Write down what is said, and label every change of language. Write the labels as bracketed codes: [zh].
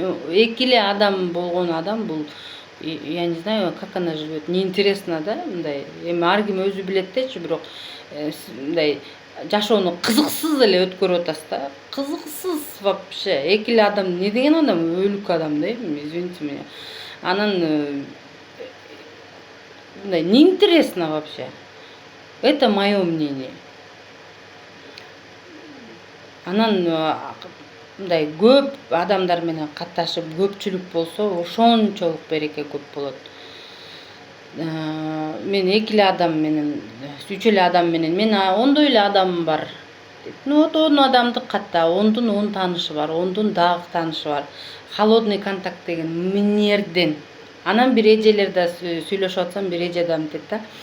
[ky] Экиле адам болгон адам бул, [ru] я не знаю, как она живет, неинтересно да, мындай. [ky] Эми ар ким өзү билет дечи, бирок мындай жашоону кызыксыз эле өткөрүп атасыз да. Кызыксыз вообще. Экиле адам не деген адам, өлүк адам да, [ru] извините меня. [ky] Анан мындай [ru] неинтересно вообще. Это мое мнение. [ky] Анан мындай көп адамдар менен катташып, көпчүлүк болсо, ошончолук береке көп болот. Мен 2 адам менен, 3 эле адам менен, мен 10 эле адамым бар. [ru] Ну вот [ky] 10 адамды катта, 10дун 10 таанышы бар, 10дун дагы таанышы бар. Холодный контакт деген минерден. Анан бир эжелерде сүйлөшүп атсам, бир эже адам дейт да.